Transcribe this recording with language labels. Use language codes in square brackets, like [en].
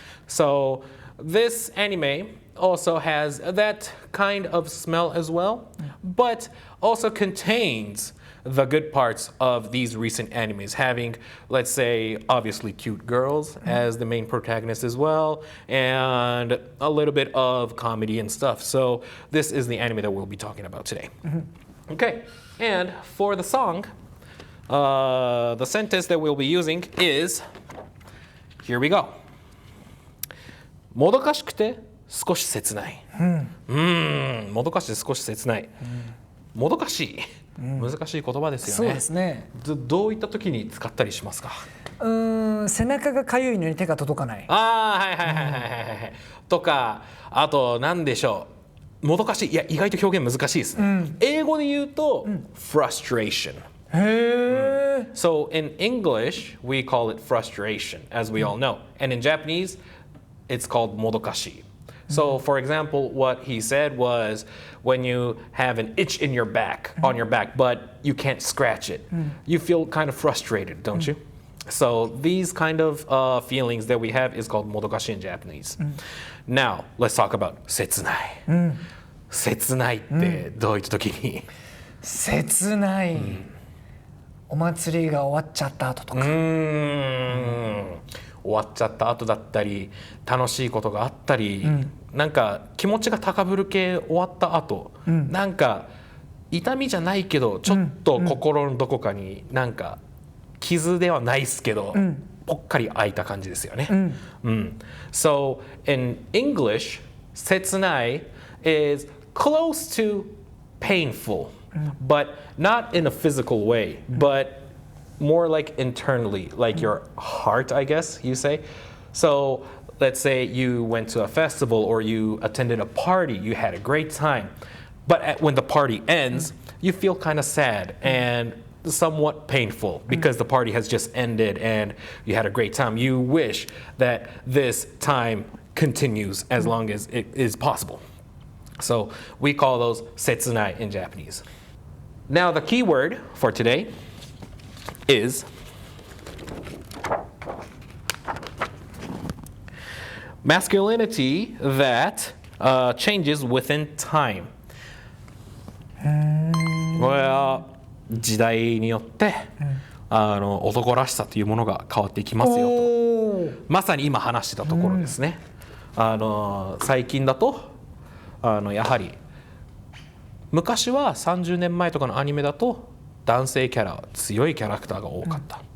[en] So this anime also has that kind of smell as well, but also contains the good parts of these recent animes, having, let's say, obviously cute girls as the main protagonist as well, and a little bit of comedy and stuff. So this is the anime that we'll be talking about today. Okay, and for the song, the sentence that we'll be using is, here we go. [ja] もどかしくて少し切ない。もどかしくて少し切ない。もどかしい。難しい言葉ですよね。そうですね。どういった時に使ったりしますか？背中がかゆいのに手が届かない。はい。とか、あと何でしょう。もどかしい。いや、意外と表現難しいですね。英語で言うと、frustration。 [en] So in English, we call it frustration, as we all know. And in Japanese, it's called もどかしい。 So, for example, what he said was when you have an itch in your back, on your back, but you can't scratch it, you feel kind of frustrated, don't you? So, these kind of feelings that we have is called もどかしい in Japanese. Now, let's talk about 切ない。 [ja] 切ないってどういった時に？切ない。お祭りが終わっちゃった後とか。終わっちゃった後だったり楽しいことがあったり、なんか気持ちが高ぶる系終わった後、なんか痛みじゃないけどちょっと心のどこかになんか傷ではないですけど、ぽっかり開いた感じですよね。 [en] So in English, 切ない is close to painful, but not in a physical way, but more like internally, like your heart, I guess you say. So let's say you went to a festival or you attended a party, you had a great time, but when the party ends, you feel kind of sad and somewhat painful because the party has just ended and you had a great time. You wish that this time continues as long as it is possible. So we call those 切ない in Japanese. Now the key word for today is masculinity that changes within time. [ja] Well, 時代によって、男らしさというものが変わっていきますよと。まさに今話してたところですね。最近だとやはり昔は30年前とかのアニメだと男性キャラ強いキャラクターが多かった。